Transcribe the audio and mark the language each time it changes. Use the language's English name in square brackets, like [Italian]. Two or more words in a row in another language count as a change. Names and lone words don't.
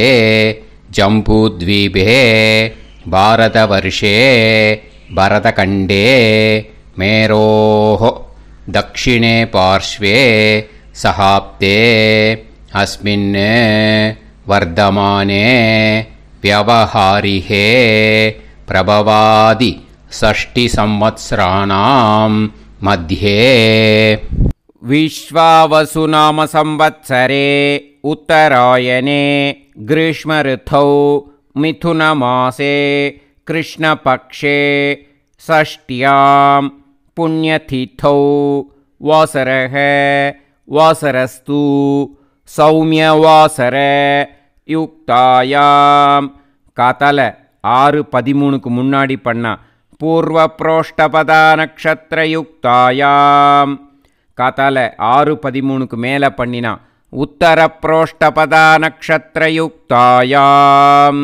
[Sanskrit] जम्बूद्वीपे भारतवर्षे भरतखण्डे मेरोः दक्षिणे पार्श्वे शकाब्दे अस्मिन् वर्तमाने व्यवहारिहे प्रभवादि 60 संवत्सराणां मध्ये. विश्वावसुनाम संवत्सरे उत्तरायणे ग्रीष्म ऋतौ मिथुनमासे कृष्णपक्षे षष्ट्यां पुण्यतिथौ वासरः वासरस्तु सौम्यवासर யுக்தாயாம். [Tamil] காத்தால 6:13க்கு முன்னாடி பண்ணா [Sanskrit] पूर्व प्रोष्ठपदा नक्षत्र युक्तायाम्. [Tamil] காத்தால 6:13க்கு மேலே பண்ணினா [Sanskrit] उत्तर प्रोष्ठपदा नक्षत्र युक्तायाम्.